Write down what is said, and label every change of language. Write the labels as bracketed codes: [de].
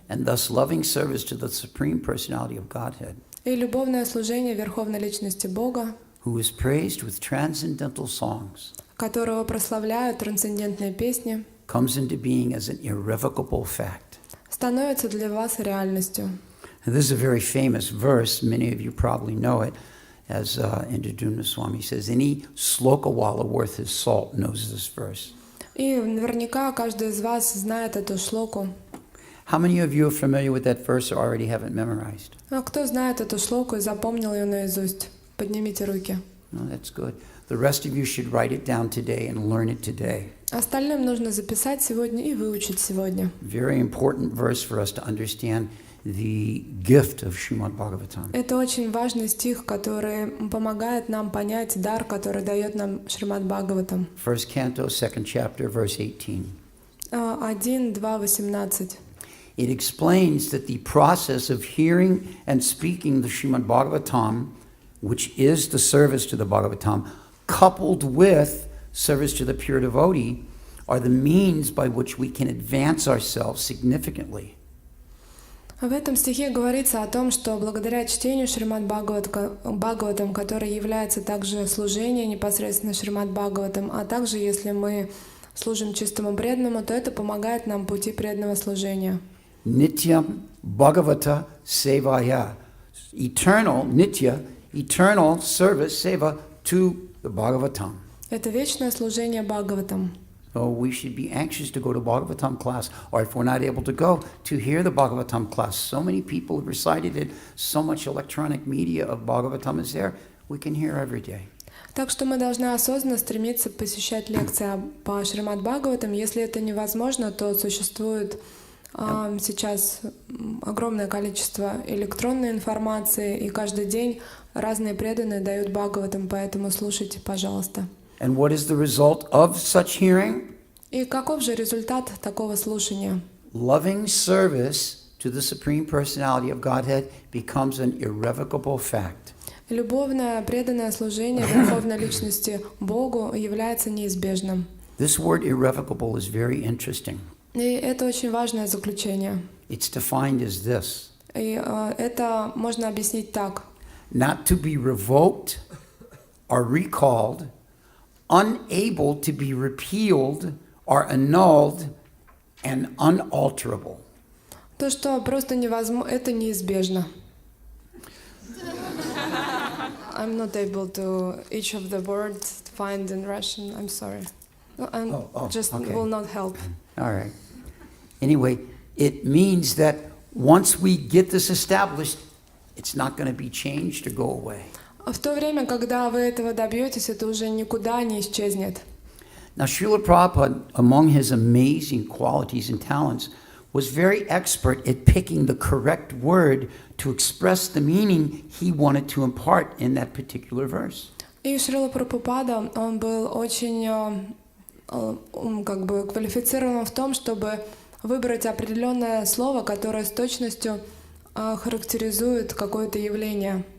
[en] And thus loving service to the Supreme Personality of Godhead, [ru] И любовное служение Верховной Личности Бога, [en] who is praised with transcendental songs, [ru] которого прославляют трансцендентные песни, [en] comes into being as an irrevocable fact. [ru] становится для вас реальностью. [en] And this is a very famous verse. Many of you probably know it. As Indradumna Swami says, any slokawala worth his salt knows this verse. [ru] И наверняка каждый из вас знает эту шлоку. [en] How many of you are familiar with that verse or already have it memorized? [ru] А кто знает эту шлоку и запомнил ее наизусть? Поднимите руки. [en] No, that's good. The rest of you should write it down today and learn it today. [ru] Остальным нужно записать сегодня и выучить сегодня. [en] Very important verse for us to understand the gift of Srimad Bhagavatam. [ru] Это очень важный стих, который помогает нам понять дар, который дает нам Шримад Бхагаватам. [en] First canto, second chapter, verse 18. [ru] 1, 2, 18. [en] It explains that the process of hearing and speaking the Srimad Bhagavatam, which is the service to the Bhagavatam, coupled with service to the pure devotee, are the means by which we can advance ourselves significantly. [ru] В этом стихе говорится о том, что благодаря чтению Шримад Бхагаватам, который является также служение непосредственно Шримад Бхагаватам, а также если мы служим чистому преданному, то это помогает нам в пути преданного служения. [sa] Nityam Bhagavata Sevaya. [en] Eternal, Nitya, eternal service, seva, to the Bhagavatam. [ru] Это вечное служение Бхагаватам. [en] So we should be anxious to go to Bhagavatam class, or if we're not able to go, to hear the Bhagavatam class. So many people have recited it, so much electronic media of Bhagavatam is there, we can hear every day. [ru] Так что мы должны осознанно стремиться посещать лекции по Шримад Бхагаватам. Если это невозможно, то существует сейчас огромное количество электронной информации, и каждый день разные преданные дают Бхагаватам, поэтому слушайте, пожалуйста. [en] And what is the result of such hearing? [ru] И каков же результат такого слушания? [en] Loving service to the Supreme Personality of Godhead becomes an irrevocable fact. [ru] Любовное, преданное служение Верховной Личности Богу является неизбежным. [en] This word irrevocable is very interesting. [ru] И это очень важное заключение. [en] It's defined as this: [ru] И это можно объяснить так. [en] not to be revoked or recalled, unable to be repealed or annulled, and unalterable. [ru] То, что просто невозможно, это неизбежно. [en] I'm not able to each of the words find in Russian. I'm sorry. Just okay. will not help. All right. Anyway, it means that once we get this established, it's not going to be changed or go away. [ru] В то время, когда вы этого добьетесь, это уже никуда не исчезнет. [en] Now, Srila Prabhupada, among his amazing qualities and talents, was very expert at picking the correct word to express the meaning he wanted to impart in that particular verse. [ru] И Шрила Прабхупада, он был очень квалифицирован в том, чтобы выбрать определенное слово, которое с точностью характеризует какое-то явление.